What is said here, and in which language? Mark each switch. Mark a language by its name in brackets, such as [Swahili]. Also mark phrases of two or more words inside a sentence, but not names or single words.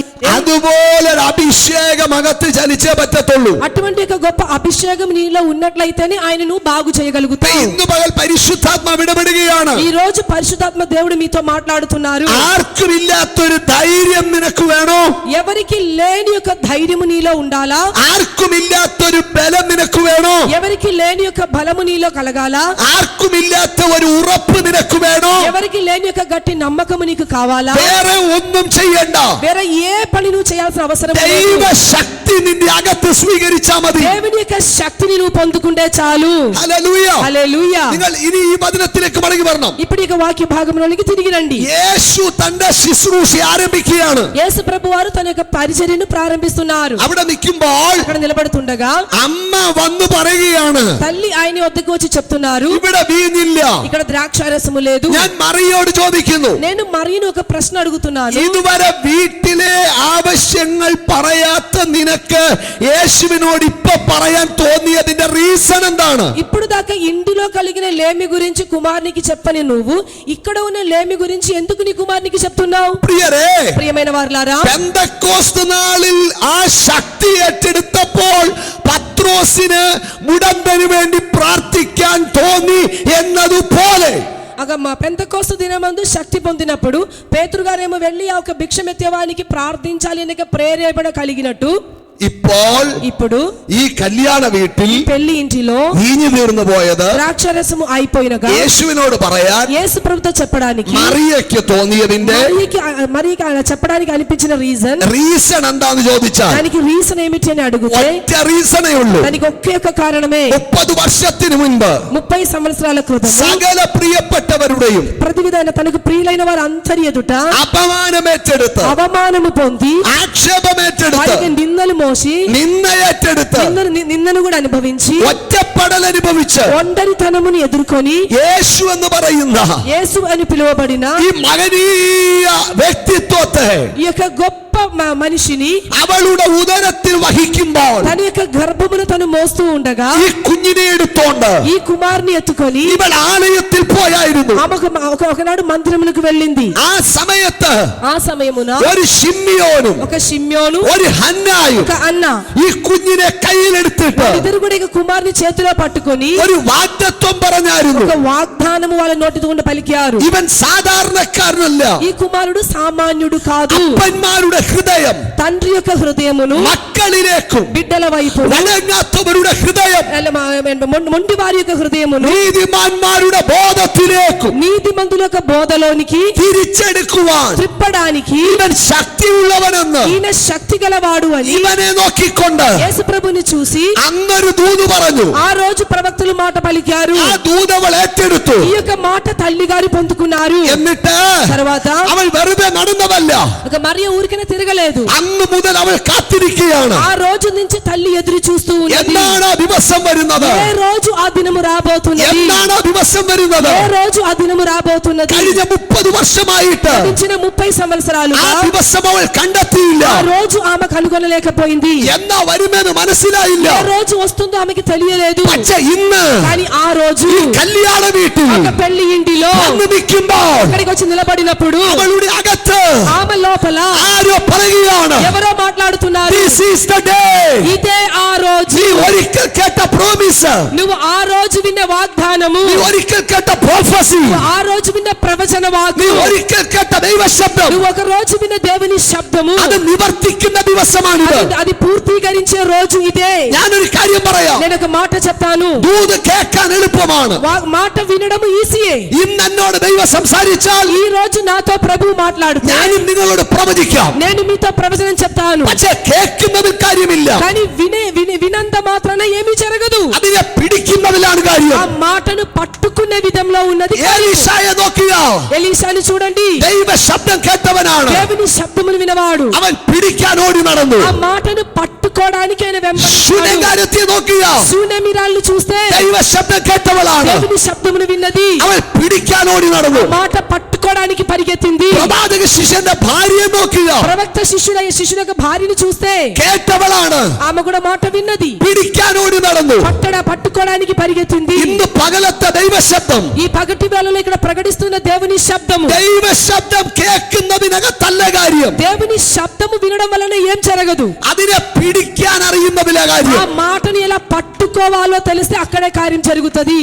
[Malayalam] അതുപോലെ ഒരു അഭിഷേകം അകത്ത് ചലിച്ചേ പറ്റത്തുള്ളൂ. [Telugu] అటువంటి ఒక గొప్ప అభిషేకం నీలో ఉన్నట్లయితేనే ఆయన నువ్వు బాగు చేయగలుగుతావు. [Malayalam] ഇന്ന് പകൽ പരിശുദ്ധാത്മാവ് ഇടപെടുകയാണ്. [Telugu] ఈ రోజు పరిశుద్ధాత్మ దేవుడు మీతో మాట్లాడుతున్నారు. [Malayalam] ആർക്കും ഇല്ലാത്തൊരു ധൈര്യം നിനക്ക് വേണോ? [Telugu] ఎవరికి లేని ఒక ధైర్యము నీలో ఉండాలా? [Malayalam] ആർക്കും ഇല്ലാത്തൊരു ബലം നിനക്ക് വേണോ? [Telugu] ఎవరికి లేని ఒక బలము నీలో కలగాలా? [Malayalam] ആർക്കും ഇല്ലാത്ത ഒരു ഉറപ്പ് നിനക്ക് വേണോ? [Telugu] ఎవరికి లేని ఒక గట్టి నమ్మకము నీకు కావాలా? [Malayalam] വേറെ ഒന്നും ചെയ്യണ്ട. [Telugu] వేరే ఏ పని నువ్వు చేయాల్సిన అవసరం లేదు. [Malayalam] ദൈവശക്തി നിന്റെ അകത്ത് സ്വീകരിച്ചാ മതി. [Telugu] దేవుని యొక్క శక్తిని నువ్వు పొందుకుంటే చాలు. [Malayalam] ഹല്ലേലൂയ. [Telugu] హల్లెలూయా. [Malayalam] നിങ്ങൾ ഇനി ഈ വചനത്തിലേക്ക് മടങ്ങി വരണം. [Telugu] ఇప్పుడు ఇక వాక్య భాగంలోనికి తిరిగి రండి. [Malayalam] യേശു തന്റെ ശുശ്രൂഷ ആരംഭിക്കുകയാണ്. [Telugu] యేసు ప్రభు వారు తన యొక్క పరిచర్యను ప్రారంభిస్తున్నారు. [Malayalam] അവിടെ നിൽക്കുമ്പോൾ [Telugu] అక్కడ నిలబడుతుండగా [Malayalam] അമ്മ വന്നു പറയുകയാണ്, [Telugu] తల్లి ఆయన వద్దకు వచ్చి చెప్తున్నారు, [Malayalam] ഇവിടെ വീഞ്ഞില്ല, [Telugu] ఇక్కడ ద్రాక్షారసము లేదు, [Malayalam] ഞാൻ മറിയോട് ചോദിക്കുന്നു, [Telugu] నేను మరియను ఒక ప్రశ్న అడుగుతున్నాను. [Malayalam] ഇതുവരെ വീട്ടിലെ ആവശ്യങ്ങൾ പറയാത്ത നിനക്ക് യേശുവിനോട് ഇപ്പൊ പറയാൻ തോന്നിയതിന്റെ റീസൺ എന്താണ്? [Telugu] ఇప్పుడు దాకా ఇంటిలో కలిగిన లేమి గురించి కుమారునికి చెప్పని నువ్వు ఇక్కడ ఉన్న లేమి గురించి ఎందుకు నీ కుమారునికి చెప్తున్నావు? [Malayalam] പ്രിയരേ, [Telugu] ప్రియమైన వారలారా, [Malayalam] പെന്തക്കോസ്ത് നാളിൽ ആ ശക്തി ഏറ്റെടുത്തപ്പോൾ പത്രോസിന് മുടന്തന് വേണ്ടി പ്രാർത്ഥിക്കാൻ തോന്നി എന്നതുപോലെ [Telugu] మా పెంతెకోస్తు దినమందు శక్తి పొందినప్పుడు పేతురు గారేమో వెళ్ళి ఆ ఒక భిక్షమెత్తేవానికి ప్రార్థించాలి అనే ప్రేరేపణ కలిగినట్టు [Malayalam] ഇപ്പോൾ ഈ കല്യാണ വീട്ടിൽ [Telugu] పెళ్లి ఇంటిలో [Malayalam] വീഞ്ഞു തീർന്നു പോയത് [Telugu] ద్రాక్షరసము అయిపోయినగా [Malayalam] యేసుവിനോട് പറയാൻ [Telugu] యేసు ప్రభుతో చెప్పడానికి [Malayalam] മറിയയ്ക്ക് തോന്നിയതിന്റെ [Telugu] మరియకి చెప్పడానికి అనిపించిన [Malayalam] റീസൺ എന്താന്ന് ചോദിച്ചാൽ [Telugu] దానికి రీజన్ ఏమిటి అని అడిగితే [Malayalam] ഒറ്റ റീസണേ ഉള്ളൂ. [Telugu] దానికి ఒకే ఒక కారణమే. [Malayalam] 30 വർഷത്തിന് മുൻപ് [Telugu] 30 సంవత్సరాల క్రితం [Malayalam] സകല പ്രിയപ്പെട്ടവരുടെയും [Telugu] ప్రతి విధమైన తనకు ప్రియులైన వారు అందరి ఎదుట [Malayalam] അപമാനമേറ്റെടുത്ത് [Telugu] అవమానము పొంది [Malayalam] ആക്ഷേപമേറ്റെടുത്ത് [Telugu] నిందలు మోసి [Malayalam] നിന്നയേറ്റെടുത്ത് [Telugu] నిందను కూడా అనుభవించి [Malayalam] ഒറ്റപ്പെടൽ അനുഭവിച്ച് [Telugu] ఒంటరితనమును ఎదుర్కొని [Malayalam] യേശു എന്ന് പറയുന്ന [Telugu] యేసు అని పిలువబడిన [Malayalam] ഈ മഹനീയ വ്യക്തിത്വത്തെ [Telugu] ఈ యొక్క గొప్ప మనిషిని [Malayalam] അവളുടെ ഉദരത്തിൽ വഹിക്കുമ്പോൾ [Telugu] తన యొక్క గర్భమును తను మోస్తూ ఉండగా [Malayalam] ഈ കുഞ്ഞിനെ എടുത്തോണ്ട് [Telugu] ఈ కుమారుని ఎత్తుకొని [Malayalam] ഇവൾ ആലയത്തിൽ പോയായിരുന്നു. [Telugu] ఒకనాడు మందిరమునకు వెళ్ళింది. [Malayalam] ആ സമയമുന ഒരു [Telugu] శిమ్యోను ఒక షిమ్యోను [Malayalam] ഒരു ഹന്നായും [Telugu] ఒక అన్న [Malayalam] ഈ കുഞ്ഞിനെ കയ്യിലെടുത്തിട്ട് [Telugu] ఇద్దరు కూడా ఇక కుమారుని చేతిలో పట్టుకొని [Malayalam] ഒരു വാഗ്ദത്തം പറഞ്ഞായിരുന്നു. [Telugu] ఒక వాగ్దానము వాళ్ళ నోటి నుండి పలికారు. [Malayalam] ഇവൻ സാധാരണക്കാരനല്ല. [Telugu] ఈ కుమారుడు సామాన్యుడు కాదు. [Malayalam] അപ്പന്മാരുടെ ഹൃദയം [Telugu] తండ్రి యొక్క హృదయమును [Malayalam] മക്കളിലേക്കും [Telugu] బిడ్డల వైపు [Malayalam] വഴങ്ങാത്തവരുടെ ഹൃദയം [Telugu] మొండి వారి యొక్క హృదయమును [Malayalam] നീതിമാന്മാരുടെ ബോധത്തിലേക്കും [Telugu] నీతిమంతుల యొక్క బోధలోనికి [Malayalam] തിരിച്ചെടുക്കുവാൻ [Telugu] ത്രിప్పడానికి [Malayalam] ഇവൻ ശക്തിയുള്ളവനെന്ന് [Telugu] ఈయన శక్తి గలవాడు అని [Malayalam] ഇവനെ നോക്കിക്കൊണ്ട് [Telugu] యేసు ప్రభుని చూసి [Malayalam] അന്നൊരു ദൂത് പറഞ്ഞു. [Telugu] ఆ రోజు ప్రవక్తలు మాట పలికారు. [Malayalam] ആ ദൂത് അവൾ ഏറ്റെടുത്തു. [Telugu] ఈ యొక్క మాట తల్లి గారు పొందుకున్నారు. [Malayalam] എന്നിട്ട് [Telugu] తర్వాత [Malayalam] അവൾ വെറുതെ നടന്നതല്ല. [Telugu] ఒక మరియ ఊరికనే తిరగలేదు. [Malayalam] അന്ന് മുതൽ അവൾ കാത്തിരിക്കുകയാണ്. [Telugu] ఆ రోజు నుంచి తల్లి ఎదురు చూస్తూ ఉన్నది. [Malayalam] എന്നാണ് ആ ദിവസം വരുന്നത്? [Telugu] ఏ రోజు ఆ దినము రాబోతున్నది? [Malayalam] എന്നാണ് ఆ ദിവസം വരുന്നത്? [Telugu] ఏ రోజు ఆ దినము రాబోతున్నది? [Malayalam] കഴിഞ്ഞ 30 വർഷമായിട്ട് [Telugu] గడిచిన 30 సంవత్సరాలుగా [Malayalam] ആ ദിവസം അവൾ കണ്ടെത്തിയില്ല. [Telugu] ఆ రోజు ఆమె కనుగొనలేకపోయింది. [Malayalam] എന്നാ വരുമെന്ന് മനസ്സിലായില്ല. [Telugu] ఏ రోజు వస్తుందో ఆమెకి తెలియలేదు. [Malayalam] പക്ഷേ ഇന്ന് [Telugu] కానీ ఆ రోజు [Malayalam] ഈ കല്യാണ വീട്ടിൽ [Telugu] ఒక పెళ్లి ఇంటిలో [Malayalam] വന്ന് നിൽക്കുമ്പോൾ [Telugu] అక్కడికి వచ్చి నిలబడినప్పుడు [Malayalam] അവളുടെ അകത്ത് [Telugu] ఆమె లోపల [Malayalam] ആരോ പറയുകയാണ്, [Telugu] ఎవరో మాట్లాడుతున్నారు. [English] This is the day. [Telugu] ఇదే ఆ రోజు. [Malayalam] നീ ഒരിക്കൽ കേട്ട പ്രോമിസ്, [Telugu] నువ్వు ఆ రోజు విన్న వాగ్దానము, [Malayalam] നീ ఒరిക്കൽ കേട്ട prophecy, [Telugu] నువ్వు ఆ రోజు విన్న ప్రవచన [Malayalam] നീ [Telugu] వాగ్దానం, [Malayalam] ഒരിക്കൽ കേട്ട ദൈവശബ്ദം, [Telugu] నువ్వు ఒక రోజు విన్న దేవుని శబ్దము, [Malayalam] അത് നിവർത്തിക്കുന്ന ദിവസമാണിത്. [Telugu] అది పూర్తీకరించే రోజు ఇదే. [Malayalam] ഞാനൊരു കാര്യം പറയാം. [Telugu] నేను ఒక మాట చెప్తాను. [Malayalam] ദൂത് കേൾക്കാൻ എളുപ്പമാണ്. [Telugu] మాట వినడం ఈజీయే. [Malayalam] ഇന്ന് എന്നോട് ദൈവം സംസാരിച്ചാൽ [Telugu] ఈ రోజు నాతో ప్రభు మాట్లాడితే [Malayalam] ഞാനും നിങ്ങളോട് പ്രവചിക്കാം. [Telugu] నేను మీతో ప్రవచనం చెప్తాను. [Malayalam] പക്ഷേ കേൾക്കുന്നതിൽ കാര്യമില്ല. [Telugu] కానీ వినంత మాత్రాన ఏమీ జరగదు. [Malayalam] അതിനെ പിടിക്കുന്നതിലാണ് കാര്യം. [Telugu] ఆ మాటను పట్టుకునే విధంలో ఉన్నది. [Malayalam] എലീശായെ നോക്കുക. [Telugu] ఎలీషాను చూడండి. [Malayalam] ദൈവ ശബ്ദം കേട്ടവനാണ്. [Telugu] దేవుని శబ్దమును వినవాడు. [Malayalam] അവൻ പിടിക്കാൻ ഓടി നടന്നു. [Telugu] ఆ మాటను పట్టుకోవడానికి ఆయన వెంబడించాడు. [Malayalam] ശൂന്യകാരത്തെ നോക്കുക. [Telugu] శూన్యమిరాలను చూస్తే [Malayalam] ദൈവ ശബ്ദം കേട്ടവളാണ്. [Telugu] దేవుని శబ్దమును విన్నది. [Malayalam] അവൻ പിടിക്കാൻ ഓടി നടന്നു. [Telugu] మాట పట్టుకోవడానికి పరిగెత్తింది. [Malayalam] പ്രവാചക ശിഷ്യന്റെ ഭാര്യയെ നോക്കുക. [Telugu] ప్రవక్త శిష్యుల యొక్క భార్యను చూస్తే [Malayalam] കേട്ടവളാണ്. [Telugu] ఆమె కూడా మాట విన్నది. [Malayalam] പിടിക്കാൻ ഓടി നടന്നു. [Telugu] పట్టుకోవడానికి పరిగెత్తింది. [Malayalam] ഇന്ന് പകലത്തെ ദൈവശബ്ദം, [Telugu] ఈ పగటి వేళలో ఇక్కడ ప్రకటిస్తున్న దేవుని శబ్దము, [Malayalam] ദൈവശബ്ദം കേൾക്കുന്നതിനകത്തല്ല കാര്യം. [Telugu] దేవుని శబ్దము వినడం వలన ఏం జరగదు. [Malayalam] അതിനെ പിടിക്കാൻ അറിയുന്നതിലെ [Telugu] ఆ [Malayalam] കാര്യം. [Telugu] మాటను ఎలా పట్టుకోవాలో తెలిస్తే అక్కడే కార్యం జరుగుతది.